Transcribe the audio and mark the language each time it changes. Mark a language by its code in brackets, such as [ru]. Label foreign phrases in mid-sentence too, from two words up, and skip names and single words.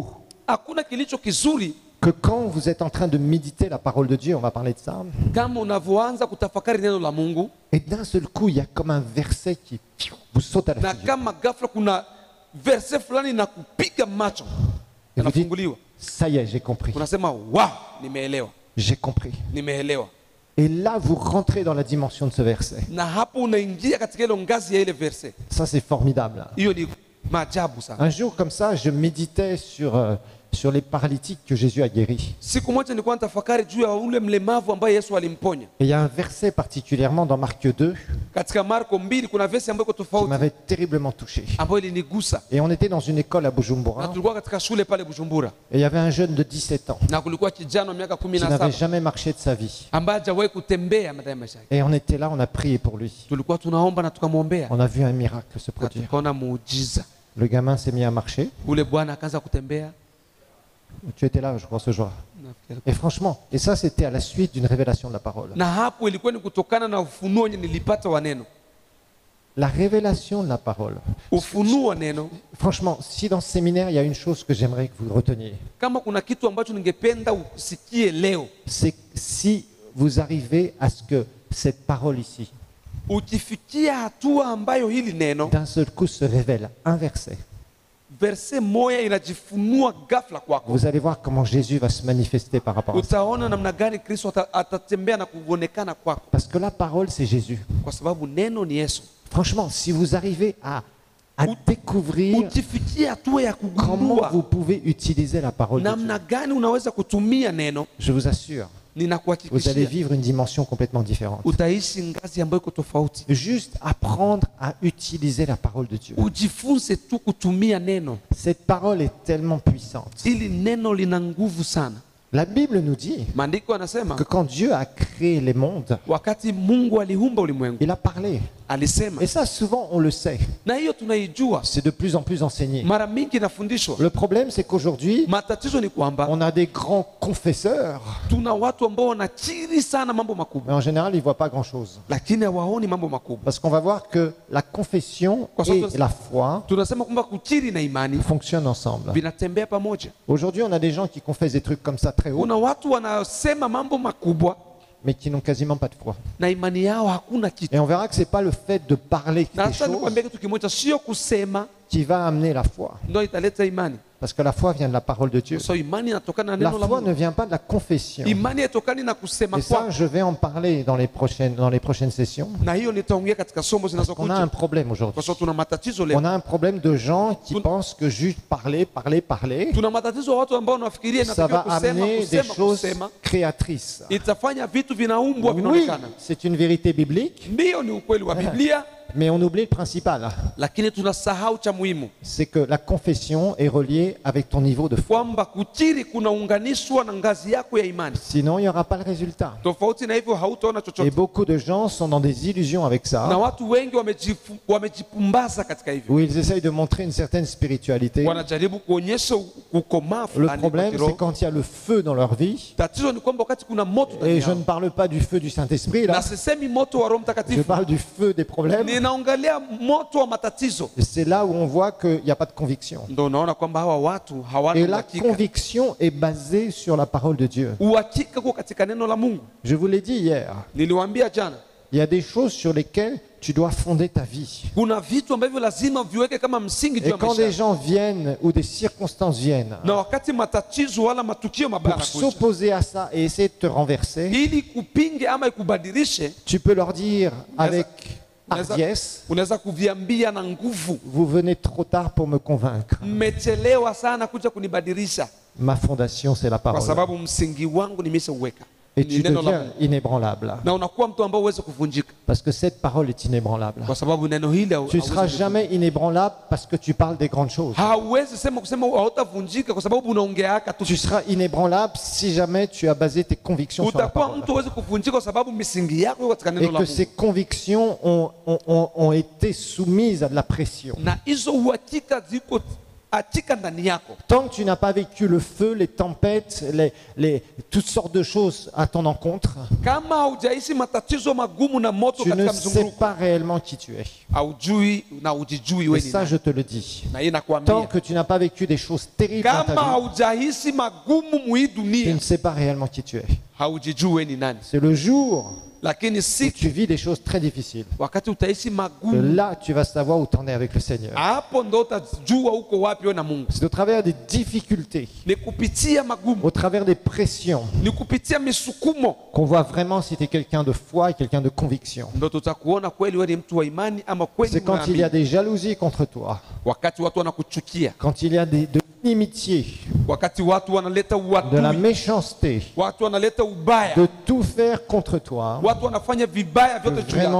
[sw] Hakuna kilicho kizuri [fr] que quand vous êtes en train de méditer la parole de Dieu, on va parler de ça, [sw] kama unavyoanza kutafakari neno la Mungu [fr] et d'un seul coup, il y a comme un verset qui vous saute à la [sw] na [fr] figure. [sw] kama ghafla kuna verse fulani na kupiga macho [fr] Et vous dites, [sw] yanafunguliwa, [fr] ça y est, j'ai compris. [sw] unasema wow, nimeelewa, [fr] J'ai compris. [sw] nimeelewa. [fr] Et là, vous rentrez dans la dimension de ce verset. [sw] Na hapo unaingia katika ile ngazi ya ile verse. [fr] Ça, c'est formidable. [sw] Hiyo ni maajabu sana. [fr] Un jour, comme ça, je méditais sur les paralytiques que Jésus a guéris. [sw] Siku moja nilikuwa natafakari juu ya ule mlemavu ambaye Yesu alimponya. [fr] Et il y a un verset particulièrement dans Marc 2 [sw] Katika Marko 2 kuna verse ambayo iko [fr] qui [sw] tofauti [fr] m'avait terriblement touché. [sw] ambayo ilinigusa. [fr] Et on était dans une école à [sw] Na [fr] Bujumbura. [sw] tulikuwa katika shule pale Bujumbura [fr] Et il y avait un jeune de 17 ans [sw] na kulikuwa kijana wa miaka [fr] qui n'avait [sw] 17 [fr] jamais marché de sa vie. [sw] ambaye hajawahi kutembea ndani ya maisha yake. [fr] Et on était là, on a prié pour lui. [sw] Tulikuwa tunaomba na tukamwombea [fr] On a vu un miracle se [sw] na [fr] produire. [sw] tukaona muujiza. [fr] Le gamin s'est mis à marcher. [sw] Ule bwana akaanza kutembea. [fr] Tu étais là, je crois, ce jour. [sw] Nafikiri. [fr] Et franchement, et ça, c'était à la suite d'une révélation de la parole. [sw] Na hapo ilikuwa ni kutokana na ufunuo wenye nilipata wa neno. [fr] La révélation de la parole. [sw] Ufunuo wa neno. [fr] Franchement, si dans ce séminaire, il y a une chose que j'aimerais que vous reteniez, [sw] Kama kuna kitu ambacho ningependa usikie leo, [fr] c'est si vous arrivez à ce que cette parole ici, [sw] ukifikia hatua ambayo hili neno [fr] d'un seul coup, se révèle un verset, [sw] verse moja inajifunua ghafla kwako, [fr] vous allez voir comment Jésus va se manifester par rapport à ça. [sw] utaona namna gani Kristo atatembea na kuonekana kwako, [fr] Parce que la parole, c'est Jésus. [sw] kwa sababu neno ni Yesu. [fr] Franchement, si vous arrivez à découvrir [sw] Ukifikia hatua ya [fr] comment [sw] kugundua [fr] vous pouvez utiliser la parole de Dieu, [sw] namna gani unaweza kutumia neno, [fr] je vous assure, vous allez [sw] ninakuhakikishia [fr] vivre une dimension complètement différente. [sw] utaishi ngazi ambayo iko tofauti. [fr] Juste apprendre à utiliser la parole de Dieu. [sw] Ujifunze tu kutumia neno. [fr] Cette parole est tellement puissante [sw] Ili neno lina nguvu sana. [fr] La Bible nous dit [sw] Maandiko yanasema [fr] que quand Dieu a créé les mondes, [sw] wakati Mungu aliumba ulimwengu [fr] il a parlé. [sw] alisema, [fr] Et ça, souvent, on le sait. [sw] na hiyo tunaijua, [fr] C'est de plus en plus enseigné. [sw] mara mingi inafundishwa. [fr] Le problème, c'est qu'aujourd'hui, [sw] Matatizo ni kwamba [fr] on a des grands confesseurs, [sw] tuna watu ambao wanachiri sana mambo [fr] mais [sw] makubwa, [fr] en général, ils ne voient pas grand-chose. [sw] lakini hawaoni mambo makubwa. [fr] Parce qu'on va voir que la confession et la foi [sw] Tunasema kwamba kuchiri na imani [fr] fonctionnent ensemble. [sw] vinatembea pamoja. [fr] Aujourd'hui, on a des gens qui confessent des trucs comme ça très haut, [sw] Kuna watu wanasema mambo makubwa [fr] mais qui n'ont quasiment pas de foi. [sw] na imani yao hakuna kitu. [fr] Et on verra que ce n'est pas le fait de parler [sw] Na [fr] des [sw] sasa [fr] choses [sw] nikwambia kitu kimoja, sio kusema [fr] qui va amener la foi. [sw] ndio italeta imani. [fr] Parce que la foi vient de la parole de Dieu. [sw] So imani inatokana na [fr] La [sw] neno la [fr] foi ne [sw] Mungu. [fr] vient pas de la confession. [sw] Imani haitokani na kusema [fr] Et ça, [sw] kwako. [fr] je vais en parler dans les prochaines sessions. [sw] Na hiyo nitaongea katika somo [fr] On a un [sw] zinazokuja, [fr] problème [sw] kwa [fr] aujourd'hui. [sw] sababu tuna matatizo leo. [fr] On a un problème de gens qui pensent que juste parler, [sw] Tuna matatizo wa watu ambao wanafikiria [fr] ça va [sw] inatakiwa kusema [fr] amener des [sw] kusema [fr] choses [sw] kusema [fr] créatrices. [sw] itafanya vitu vinaumbwa [fr] Oui, [sw] vinaonekana. [fr] c'est une vérité biblique, [sw] Ndiyo, ni ukweli wa Biblia, [fr] mais on oublie le principal. [sw] lakini tunasahau cha muhimu, [fr] C'est que la confession est reliée avec ton niveau de foi. [sw] kwamba kuchiri kunaunganishwa na ngazi yako ya imani. [fr] Sinon, il n'y aura pas le résultat. [sw] Tofauti na hivyo hautaona [fr] Et [sw] chochote. [fr] beaucoup de gens sont dans des illusions avec [sw] Na [fr] ça, [sw] watu wengi wamejipumbaza katika hivyo, [fr] où ils essayent de montrer une certaine spiritualité. [sw] wanajaribu kuonyesha ukomaa [fr] Le [sw] fulani kwa [fr] problème, c'est [sw] kiroho. [fr] quand il y a le feu dans leur vie. [sw] Tatizo ni kwamba wakati kuna moto ndani [fr] Et je [sw] yao, [fr] ne parle pas du feu du Saint-Esprit, [sw] na [fr] là. [sw] sisemi moto wa Roho [fr] Je [sw] Mtakatifu, [fr] parle du feu des problèmes. [sw] ninaangalia moto wa matatizo. [fr] C'est là où on voit qu'il n'y a pas de conviction. [sw] Ndio unaona kwamba hawa watu [fr] Et [sw] hawana [fr] la [sw] uhakika. [fr] conviction est basée sur la parole de Dieu. [sw] Uhakika uko katika neno la Mungu. [fr] Je vous l'ai dit hier, [sw] Niliwaambia jana, [fr] il y a des choses sur lesquelles tu dois fonder ta vie. [sw] kuna vitu ambavyo lazima viweke kama msingi juu [fr] Et [sw] ya [fr] quand [sw] maisha [fr] des [sw] yako. [fr] gens viennent ou des circonstances viennent [sw] Na wakati matatizo wala matukio mabaya [fr] pour [sw] yanakuja, [fr] s'opposer à ça et essayer de te renverser, [sw] ili kupinge ama ikubadilishe, [fr] tu peux leur dire avec [sw] unaweza- [fr] hardiesse, [sw] unaweza kuviambia na nguvu, [fr] vous venez trop tard pour me convaincre. [sw] mmechelewa sana kuja kunibadilisha, [fr] Ma fondation, c'est la [sw] kwa [fr] parole. [sw] sababu msingi wangu nimeshauweka, [fr] Et [sw] ni [fr] tu [sw] neno la [fr] deviens [sw] Mungu. [fr] inébranlable. [sw] Na unakuwa mtu ambao huwezi kuvunjika, [fr] Parce que cette parole est inébranlable. [sw] kwa sababu neno hili [fr] Tu [sw] hauwezi [fr] seras [sw] kuvunjika. [fr] jamais inébranlable parce que tu parles des grandes choses. [sw] Hauwezi kusema hautavunjika kwa sababu unaongeaka tu. [fr] Tu seras inébranlable si jamais tu as basé tes convictions sur la [sw] Utakuwa [fr] parole. [sw] mtu huwezi kuvunjika kwa sababu misingi yako iko katika [fr] Et [sw] neno la [fr] que [sw] Mungu. [fr] ces convictions ont été soumises à de la pression. [sw] Na hizo uhakika ziko achika ndani yako. [fr] Tant que tu n'as pas vécu le feu, les tempêtes, toutes sortes de choses à ton encontre, [sw] Kama haujaishi matatizo magumu na moto [fr] tu ne [sw] katika [fr] sais [sw] mzunguruko, [fr] pas réellement qui tu es. [sw] haujui na ujijui [fr] Et [sw] wewe ni [fr] ça, [sw] nani. [fr] je te le dis. [sw] Na hii [fr] Tant [sw] nakwambia, [fr] que tu n'as pas vécu des choses terribles dans [sw] kama [fr] ta vie, [sw] haujaishi magumu mwi [fr] tu [sw] dunia, [fr] ne sais pas réellement qui tu es. [sw] haujijui wewe ni nani. [fr] C'est le jour [sw] Lakini [fr] où [sw] si [fr] tu vis des choses très difficiles [sw] wakati utaishi [fr] que [sw] magumu, [fr] là, tu vas savoir où tu en es avec le Seigneur. [sw] hapo ndo utajua uko wapi wewe na Mungu. [fr] C'est au travers des difficultés, [sw] Ni kupitia magumu, [fr] au travers des pressions, [sw] ni kupitia misukumo, [fr] qu'on voit vraiment si tu es quelqu'un de foi et quelqu'un de conviction. [sw] ndo tutakuona kweli wewe ni mtu wa imani ama kweli [fr] C'est quand il y a [sw] unaamini. [fr] des jalousies contre toi, [sw] Wakati watu wanakuchukia, [fr] quand il y a de l'inimitié, [sw] wakati watu wanaleta [fr] de la [sw] uadui, [fr] méchanceté, [sw] watu wanaleta ubaya, [fr] de tout faire contre toi, [sw] watu wanafanya vibaya [fr] que [sw] vyote juu yako.